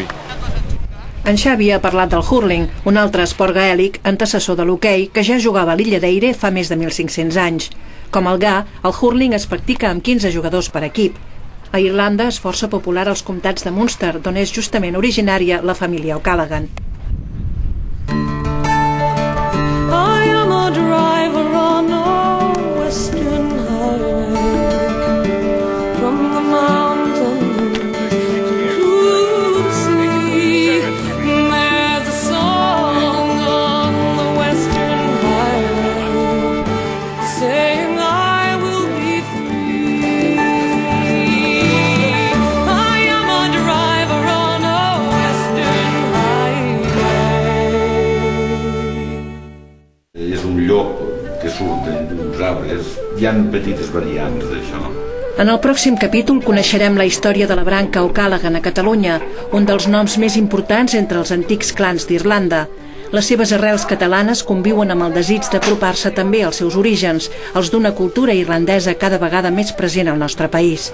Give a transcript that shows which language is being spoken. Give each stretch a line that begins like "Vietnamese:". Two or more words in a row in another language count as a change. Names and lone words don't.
Catalan: En Xavi ha parlat del hurling, un altre esport gaèlic antecessor de l'hoquei que ja jugava a l'illa d'Eire fa més de 1.500 anys. Com el GA, el hurling es practica amb 15 jugadors per equip. A Irlanda és força popular als comtats de Munster, d'on és justament originària la família O'Callaghan.
English: I am a driver on a western highway from the mountains to the sea. There's a song on the western highway saying I will be free. I am a driver on a western highway.
Catalan: És un llop que surt d'uns arbres. Hi ha petites variants d'això. En el pròxim capítol coneixerem la història de la branca O'Callaghan a Catalunya, un dels noms més importants entre els antics clans d'Irlanda. Les seves arrels catalanes conviuen amb el desig d'apropar-se també als seus orígens, els d'una cultura irlandesa cada vegada més present al nostre país.